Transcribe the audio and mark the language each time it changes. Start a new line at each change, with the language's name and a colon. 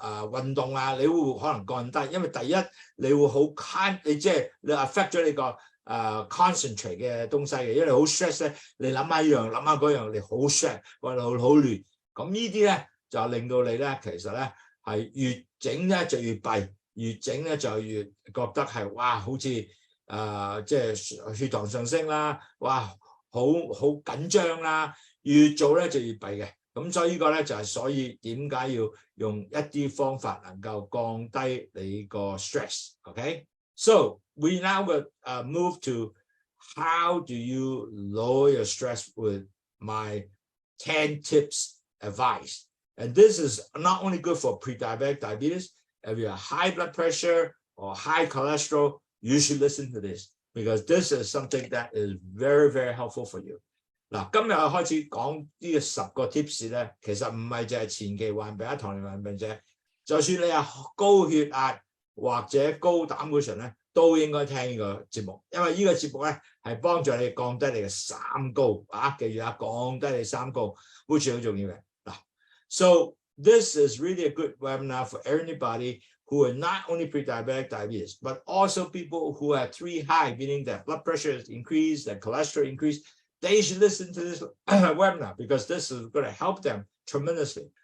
Cantonese: 運動啊，你會可能降低，因為第一你會好你即係你 affect 咗你個concentrate 嘅東西嘅，因為你好 stress 咧，你諗下一樣諗下嗰樣，你好 stress 或者好亂，咁呢啲咧就令到你咧其實咧係越整咧就越弊，越整咧就越覺得係哇好似即係血糖上升啦，哇好緊張啦，越做咧就越弊嘅。咁所以呢個咧就係所以點解要用一啲方法能夠降低你個 stress。
English: OK， so we now will move to how do you lower your stress with my 10 tips advice. And this is not only good for pre-diabetic diabetes. If you have high blood pressure or high cholesterol, you should listen to this because this is something that is very, very helpful for you.
Cantonese: 嗱，今日我開始講呢個10個 tips 咧，其實唔係淨係前期患病、糖尿病病者，就算你係高血壓或者高膽固醇咧，都應該聽呢個節目，因為呢個節目咧係幫助你降低你嘅三高啊，記住啊，降低你三高 ，which 好重要嘅嗱。
English: So this is really a good webinar for anybody who are not only pre-diabetic diabetes, but also people who have 3 high, meaning that blood pressure is increased, that cholesterol increased. They should listen to this webinar because this is going to help them tremendously.